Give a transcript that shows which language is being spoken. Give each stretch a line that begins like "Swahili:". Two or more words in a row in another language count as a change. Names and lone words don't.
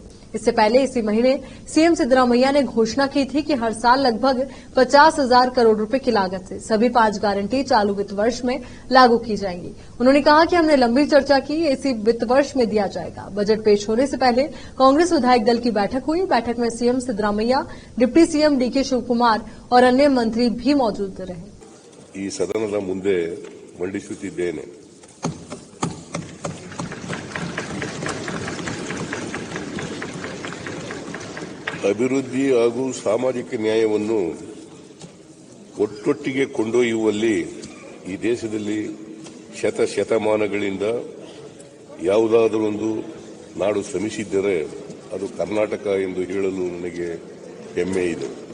Hindi: इससे पहले इसी महीने सीएम सिद्धरामैया ने घोषणा की थी कि हर साल लगभग 50,000 करोड़ रुपए की लागत से सभी 5 गारंटी चालू वित्त वर्ष में लागू की जाएंगी। उन्होंने कहा कि हमने लंबी चर्चा की, इसी वित्त वर्ष में दिया जाएगा। बजट पेश होने से पहले कांग्रेस विधायक दल की बैठक हुई। बैठक में सीएम सिद्धरामैया, डिप्टी सीएम DK शिवकुमार और अन्य मंत्री भी मौजूद रहे।
Kannada: ಈ ಸದನದ ಮುಂದೆ ಮಂಡಿಸುತ್ತಿದ್ದೇನೆ. ಅಭಿವೃದ್ಧಿ ಹಾಗೂ ಸಾಮಾಜಿಕ ನ್ಯಾಯವನ್ನು ಒಟ್ಟೊಟ್ಟಿಗೆ ಕೊಂಡೊಯ್ಯುವಲ್ಲಿ ಈ ದೇಶದಲ್ಲಿ ಶತಮಾನಗಳಿಂದ ಯಾವುದಾದರೊಂದು ನಾಡು ಶ್ರಮಿಸಿದ್ದರೆ ಅದು ಕರ್ನಾಟಕ ಎಂದು ಹೇಳಲು ನನಗೆ ಹೆಮ್ಮೆ ಇದೆ.